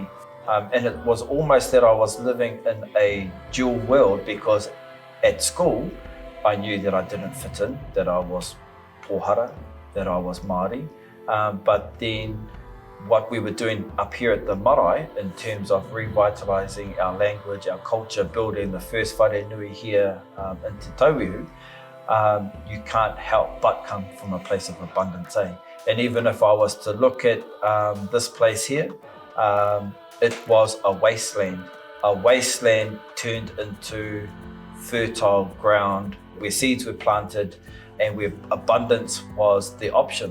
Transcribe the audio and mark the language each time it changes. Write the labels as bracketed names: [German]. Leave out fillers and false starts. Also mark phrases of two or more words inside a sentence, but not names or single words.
[English] And it was almost that I was living in a dual world, because at school, I knew that I didn't fit in, that I was pohara, that I was Māori, but then what we were doing up here at the marae in terms of revitalising our language, our culture, building the first [Māori] whare nui [English] here in Te Tauihu, you can't help but come from a place of abundance. And even if I was to look at this place here, it was a wasteland turned into fertile ground where seeds were planted and where abundance was the option.